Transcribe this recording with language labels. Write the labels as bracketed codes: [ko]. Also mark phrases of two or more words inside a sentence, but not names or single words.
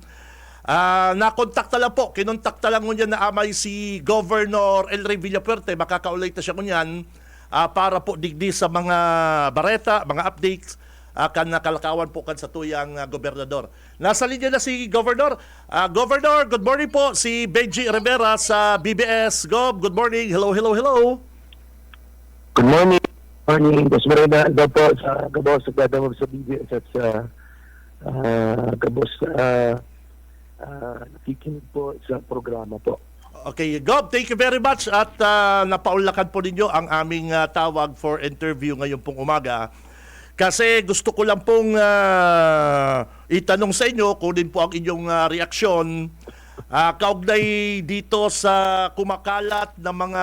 [bik] Nakontakta lang po, kinontakta lang ngunyan na amay si Governor El Rey Villapuerte, makakaulay na siya ngunyan para po digdi sa mga bareta, mga updates, kan nakalakawan po kan sa tuyang gobernador. Nasa linya na si Governor. Governor, [en] good morning [bik] po. Si Benji Rivera sa BBS. Gob, [en] good morning. Hello. Good morning. Boss Marina. [tl] Ito po sa Gabos, sa Gadamog sa BBS at sa Gabos nakikinig po sa programa po. Okay, Gob, [en] thank you very much [tl] at napaunlakan po ninyo ang aming tawag [en] for interview [tl] ngayong pong umaga. Kasi gusto ko lang pong itanong sa inyo, kunin po ang inyong reaksyon kaugnay dito sa kumakalat na mga